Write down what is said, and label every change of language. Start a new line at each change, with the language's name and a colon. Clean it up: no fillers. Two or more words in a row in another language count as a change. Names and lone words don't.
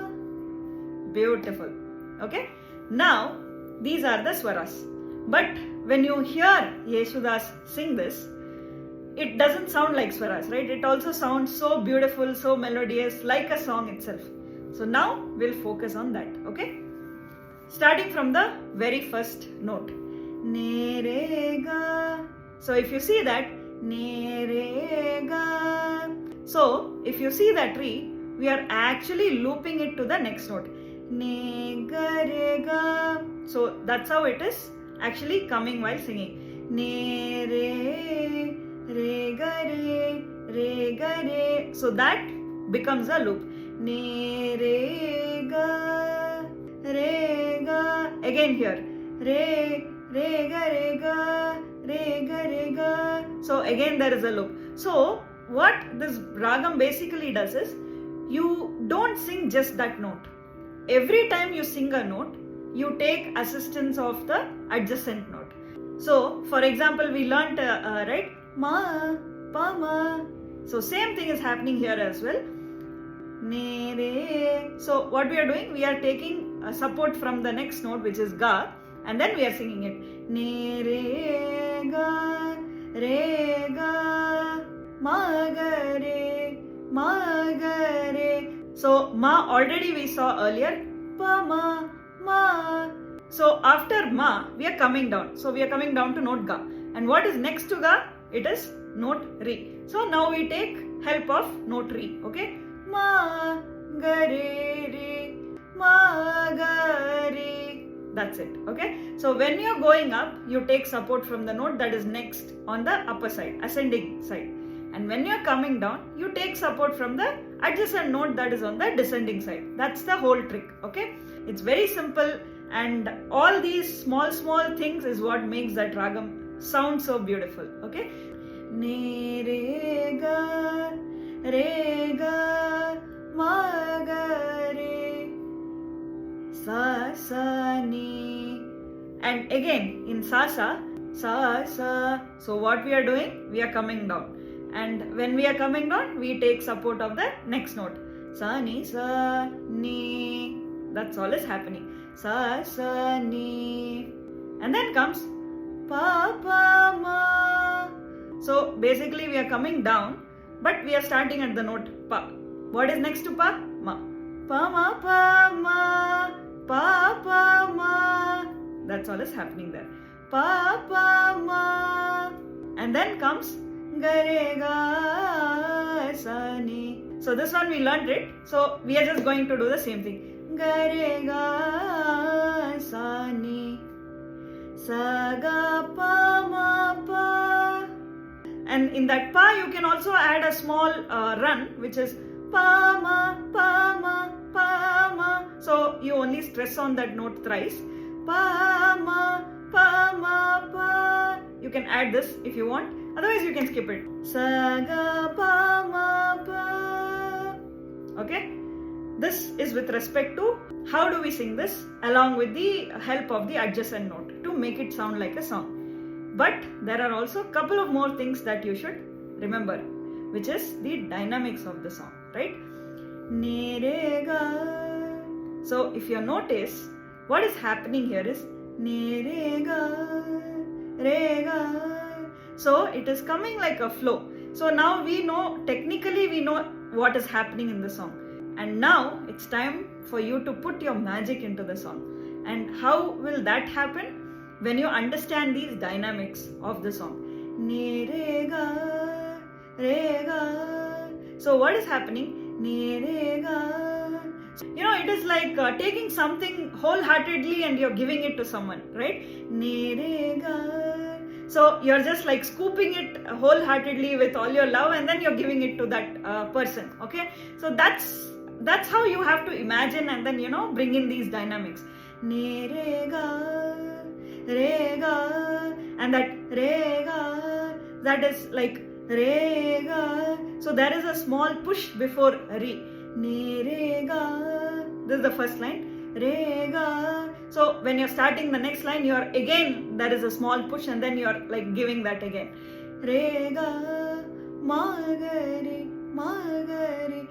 English: Beautiful. Okay. Now these are the swaras. But when you hear Yesudas sing this, it doesn't sound like swaras, right? It also sounds so beautiful, so melodious, like a song itself. So now we'll focus on that, okay? Starting from the very first note. Ne re ga. So if you see that, ne re ga. So if you see that tree, we are actually looping it to the next note. Ne ga re ga. So that's how it is actually coming while singing. Ne re ga re. So that becomes a loop. Ne re ga. Again here. Re ga. So again there is a loop. So what this ragam basically does is, you don't sing just that note. Every time you sing a note, you take assistance of the adjacent note. So for example, we learnt right, ma, pa, ma. So same thing is happening here as well. Ne, re. So what we are doing, we are taking support from the next note, which is ga, and then we are singing it. Ne, re, ga, ma, ga, re. So ma already we saw earlier. Pa, ma. So after ma, we are coming down. So we are coming down to note ga. And what is next to ga? It is note re. So now we take help of note re. Okay? Ma, ga, re. Ma, ga, re. That's it. Okay? So when you are going up, you take support from the note that is next on the upper side, ascending side. And when you are coming down, you take support from the adjacent note that is on the descending side. That's the whole trick. Okay? It's very simple, and all these small things is what makes that ragam sound so beautiful. Okay? Ne, re, ga, ma, ga, re, sa, ni. And again in sa. So what we are doing? We are coming down. And when we are coming down, we take support of the next note. Sa, ni. That's all is happening. Sa, ni. And then comes pa, ma. So basically we are coming down, but we are starting at the note pa. What is next to pa? Ma. Pa, ma. Pa, ma. That's all is happening there. Pa, ma. And then comes ga, re, ga, sa, ni. So So this one we learned it. So we are just going to do the same thing. Ga re ga sa ni sa ga pa ma pa. And in that pa you can also add a small run, which is pa ma pa ma pa ma. So you only stress on that note thrice. Pa ma pa ma pa. You can add this if you want. Otherwise you can skip it. Sa ga pa ma pa. Okay. This is with respect to how do we sing this along with the help of the adjacent note to make it sound like a song. But there are also a couple of more things that you should remember, which is the dynamics of the song, right? Ne re ga. So if you notice, what is happening here is ne re ga re ga. So it is coming like a flow. So now we know, technically we know what is happening in the song. And now it's time for you to put your magic into the song. And how will that happen? When you understand these dynamics of the song. Ne re ga re ga. So what is happening? Ne re ga. You know, it is like taking something wholeheartedly and you're giving it to someone, right? Ne re ga. So you're just like scooping it wholeheartedly with all your love and then you're giving it to that person, okay? So that's how you have to imagine and then, you know, bring in these dynamics. Ne re ga re ga, and that re ga, that is like re ga. So there is a small push before re. Ne re ga. This is the first line. Re ga. So when you're starting the next line, you're again, there is a small push and then you're like giving that again. Re ga ma ga re ma ga re.